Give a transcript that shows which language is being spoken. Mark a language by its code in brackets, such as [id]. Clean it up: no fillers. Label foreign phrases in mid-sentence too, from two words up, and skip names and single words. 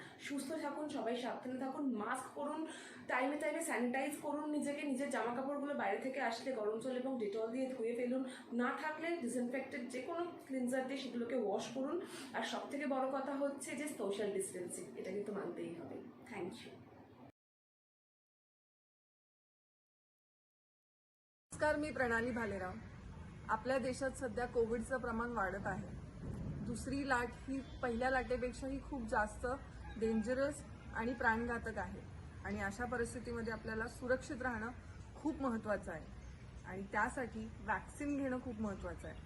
[bn] সুস্থ থাকুন, সবাই সাবধানে থাকুন, মাস্ক পরুন, টাইমে টাইমে স্যানিটাইজ করুন নিজেকে, নিজের জামা কাপড়গুলো বাইরে থেকে আসলে গরম জল এবং ডেটল দিয়ে ধুয়ে ফেলুন, না থাকলে ডিসইনফেক্টেড যে কোনো ক্লিনজার দিয়ে সেগুলোকে ওয়াশ করুন। আর সব থেকে বড় কথা হচ্ছে যে [en] social distancing, [bn] এটা কিন্তু মানতেই হবে। [en] Thank you. [mr] नमस्कार, मी प्रणाली भालेराव. आपल्या देशात सध्या कोविडचं प्रमाण वाढत आहे. दुसरी लाट ही पहिल्या लाटेपेक्षाही खूप जास्त डेंजरस आणि प्राणघातक आहे आणि अशा परिस्थितीमध्ये आपल्याला सुरक्षित राहणं खूप महत्त्वाचं आहे आणि त्यासाठी वॅक्सिन घेणं खूप महत्त्वाचं आहे.